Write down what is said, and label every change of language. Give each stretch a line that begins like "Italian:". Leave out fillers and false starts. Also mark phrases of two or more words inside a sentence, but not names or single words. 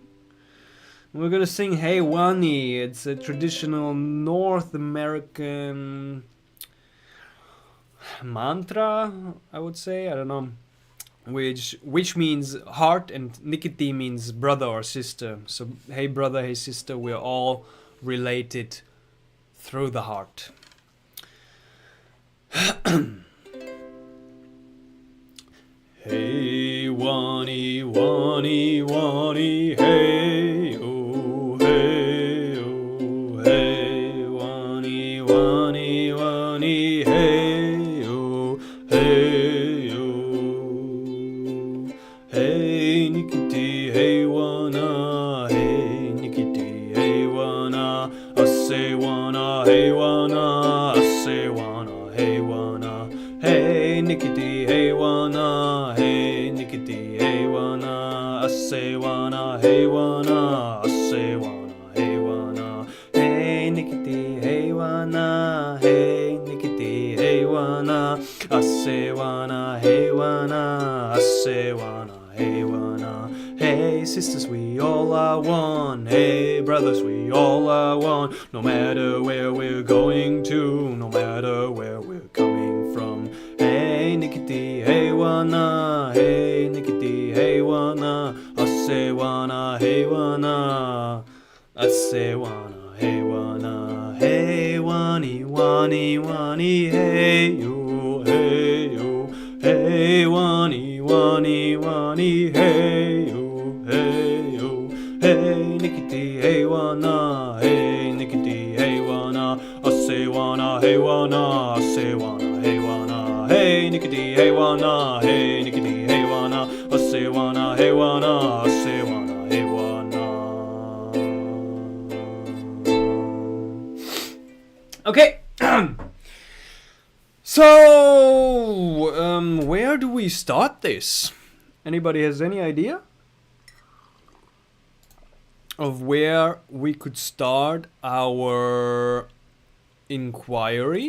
English: We're gonna sing Hey Wani. It's a traditional North American mantra, I would say. I don't know. Which means heart, and Nikiti means brother or sister. So hey brother, hey sister, we're all related through the heart. Hey Wani, Wani, Wani, hey, oh, hey, oh, hey, Wani, Wani, Wani, hey, oh, hey, oh, hey, Nikiti, hey, Wana, hey, Nikiti, hey, Wana, Asse Wana, hey, Wana, Asse Wana, hey, Wana, hey, Nikiti, hey, Wana, hey, Nikiti, hey, Wana, Asse Wana, hey, Wana, Asse Wana, hey, Wana, hey, Nikiti, hey, Wana, hey, Nikiti, hey, Wana, Asse Wana, hey, Wana, Asse Wana, hey, Wana, hey, sisters, we all are one, hey, brothers, we all are one, no matter where we're going to, no matter where we're coming from. Hey Nikiti, hey Wana, hey Nikiti, hey Wana, Asse Wana, hey Wana, Asse Wana, hey Wana, hey Wani, Wani, Wani, hey yo, hey yo, hey Wani, Wani, Wani, hey yo, hey yo, hey Nikiti, hey Wana, hey Nikiti, hey Wana, Asse Wana, hey Wana, Asse Wana, hey Wana, hey Nikiti, hey Wana, hey Nikiti, hey Wana, Asse Wana, hey Wana, Asse Wana, hey Wana. Okay. So, where do we start this? Anybody has any idea of where we could start our inquiry?